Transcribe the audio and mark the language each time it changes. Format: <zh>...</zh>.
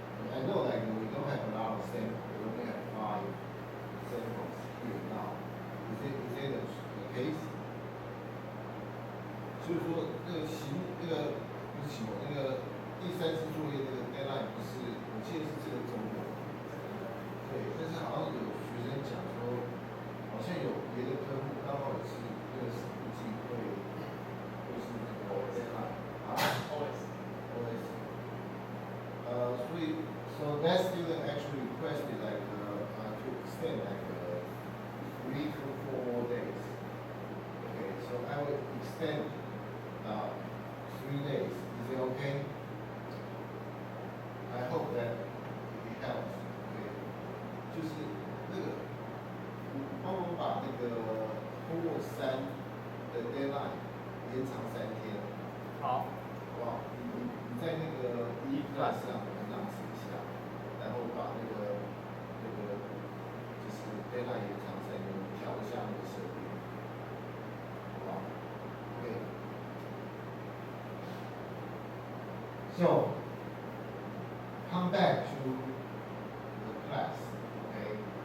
<en>I know like we don't have a lot of samples. We only have 5 samples here now. Is it the case?</en> <zh>所以说这个不是期末那个第3次作业这个 deadline 不是，我记得是这个周末。对，但是好像有学生讲说，好像有别的科目刚好也是这个时机会是这个 deadline 啊 ，always。</zh> <en>所以 so that student actually requested like to extend like 3 to 4 more days. Okay, so I will extend 3 days. Is it okay? I hope that it helps. Okay.</en> <zh>就是那个，帮我把那个homework 3的 deadline 延长3天。好。哇，你在那个class 上announce一下，然后把那个就是 deadline 延长3天，调一下那个设定，好不好 ？Okay.</zh> <en>So come back to the class. Okay.</en>